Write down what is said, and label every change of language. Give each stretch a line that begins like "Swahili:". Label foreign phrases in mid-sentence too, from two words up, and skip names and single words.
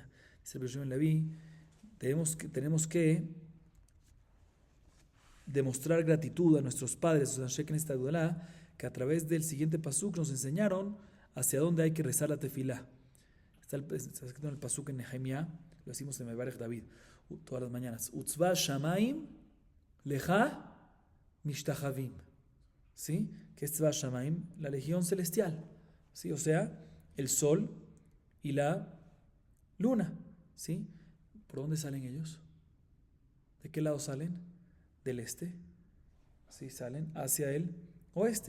Spanish: Dice Rabbi Yoshua ben Levi, tenemos que demostrar gratitud a nuestros padres, que a través del siguiente pasuk nos enseñaron hacia dónde hay que rezar la tefilá. Está escrito en el pasuk en Nehemia, lo decimos en Mevarech David todas las mañanas.
Hebrew: וצבא השמים לך משתחוים.
Spanish: ¿Sí? ¿Qué es
Hebrew: צבא השמים?
Spanish: La legión celestial. ¿Sí? O sea, el sol y la luna. ¿Sí? ¿Por dónde salen ellos? ¿De qué lado salen? Del este. Así salen hacia el oeste.